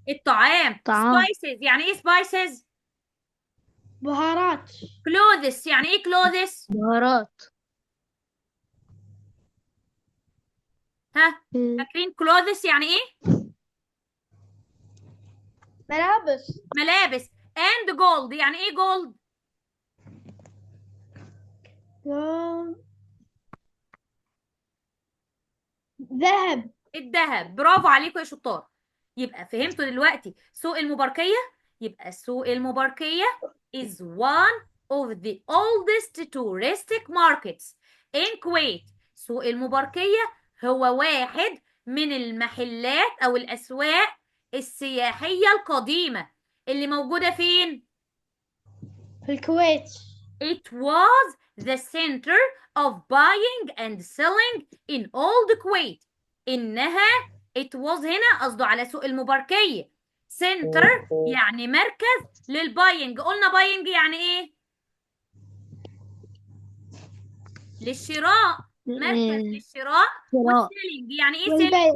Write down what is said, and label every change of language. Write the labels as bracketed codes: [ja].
[ar] الطعام. طعام. spices يعني ايه spices؟ بهارات. clothes يعني ايه clothes؟ بهارات. ها فاكرين clothes يعني ايه؟ ملابس. ملابس. [en] and gold [ar] يعني ايه [en] gold؟ [ar] ذهب. الذهب. برافو عليكم يا شطار. يبقى فهمتوا دلوقتي سوق المباركية. يبقى [en] سوق المباركية is one of the oldest touristic markets in Kuwait. [ar] سوق المباركية هو واحد من المحلات أو الأسواق السياحية القديمة اللي موجودة فين؟ في الكويت. [en] It was the center of buying and selling in old Kuwait. [ar] إنها [en] it was [ar] هنا قصده على سوق المباركية. center يعني مركز للباينج. قلنا باينج يعني إيه؟ للشراء. مركز للشراء. شراء والسيلينج يعني إيه سيلينج؟